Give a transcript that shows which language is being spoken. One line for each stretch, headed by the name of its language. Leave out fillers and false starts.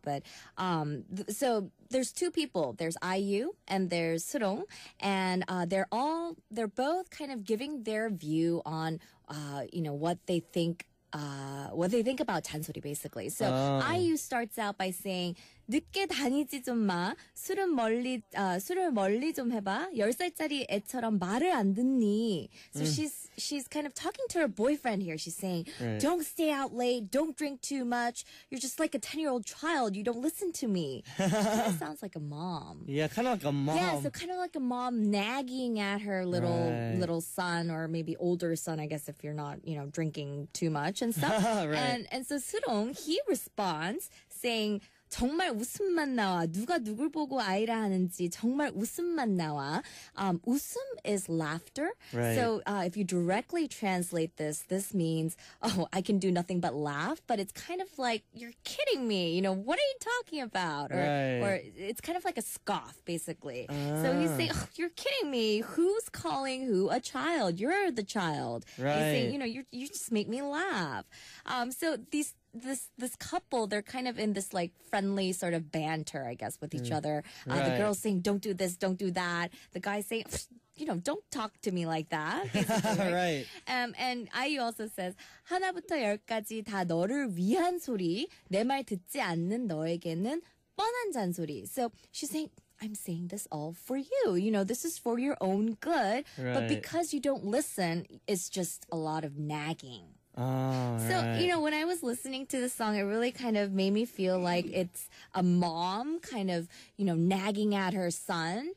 English: But so there's two people. There's IU and there's Surong, and they're both kind of giving their view on what they think about 잔소리, basically. So IU starts out by saying,
Korean: 늦게 다니지 좀 마. 술을 멀리 좀 해봐. 10살짜리 애처럼 말을 안 듣니.
English: So she's kind of talking to her boyfriend here. She's saying, don't stay out late. Don't drink too much. You're just like a 10-year-old child. You don't listen to me. Kind of sounds like a mom. Yeah, kind of like a mom. Yeah, so kind of like a mom nagging at her little son, or maybe older son, I guess, if you're not, drinking too much and stuff. Right. And so Surong, he responds saying,
Korean: 정말 웃음만 나와. 누가 누굴 보고 아이라 하는지 정말 웃음만 나와.
English: 웃음 is laughter. Right. So if you directly translate this means, oh, I can do nothing but laugh. But it's kind of like, you're kidding me. What are you talking about? Or it's kind of like a scoff, basically. So he's saying, oh, you're kidding me. Who's calling who a child? You're the child. Right. He's saying, you just make me laugh. So this couple, they're kind of in this like friendly sort of banter, I guess, with each other. The girl's saying, don't do this, don't do that. The guy's saying, don't talk to me like that. Basically, right. And IU also says,
Korean: 하나부터 열까지 다 너를 위한 소리. 내 말 듣지 않는 너에게는 뻔한 잔소리.
English: So she's saying, I'm saying this all for you. This is for your own good. But Right. because you don't listen, it's just a lot of nagging. Oh, So, right. when I was listening to the song, it really kind of made me feel like it's a mom kind of, nagging at her son.